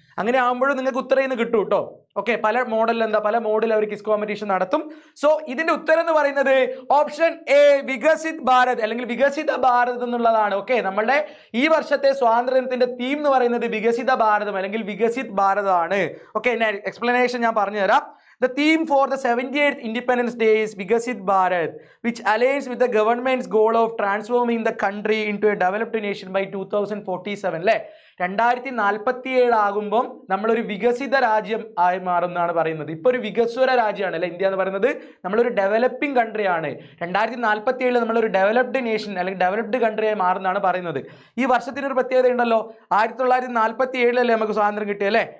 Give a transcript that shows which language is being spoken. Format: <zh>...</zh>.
<ml>അങ്ങനെ ആകുമ്പോഴും നിങ്ങൾക്ക് ഉത്തരം ഇന്ന് കിട്ടും കേട്ടോ. ഓക്കെ, പല മോഡലിൽ പല മോഡിൽ അവർ ക്വിസ് കോമ്പറ്റീഷൻ നടത്തും. സോ ഇതിന്റെ ഉത്തരം എന്ന് പറയുന്നത് ഓപ്ഷൻ എ വികസിത് ഭാരത് അല്ലെങ്കിൽ വികസിത ഭാരത് എന്നുള്ളതാണ്. ഓക്കെ, നമ്മളുടെ ഈ വർഷത്തെ സ്വാതന്ത്ര്യദിനത്തിന്റെ തീം എന്ന് പറയുന്നത് വികസിത ഭാരതം അല്ലെങ്കിൽ വികസിത് ഭാരതമാണ്. ഓക്കെ, എക്സ്പ്ലനേഷൻ ഞാൻ പറഞ്ഞുതരാം.</ml> <en>The theme for the 78th Independence Day is Vikasit Bharat, which aligns with the government's goal of transforming the country into a developed nation by 2047.</en> <ml>അല്ലേ, 2047 ആകുമ്പം നമ്മളൊരു വികസിത രാജ്യം ആയി മാറുമെന്നാണ് പറയുന്നത്. ഇപ്പോൾ ഒരു വികസ്വര രാജ്യമാണ് അല്ലെ ഇന്ത്യ എന്ന് പറയുന്നത്. നമ്മളൊരു ഡെവലപ്പിംഗ് കൺട്രി ആണ്. 2047 നമ്മളൊരു ഡെവലപ്ഡ് നേഷൻ അല്ലെങ്കിൽ ഡെവലപ്ഡ് കൺട്രി ആയി മാറുന്നതാണ് പറയുന്നത്. ഈ വർഷത്തിനൊരു പ്രത്യേകത ഉണ്ടല്ലോ. 1947 നമുക്ക് സ്വാതന്ത്ര്യം കിട്ടിയല്ലേ.</ml>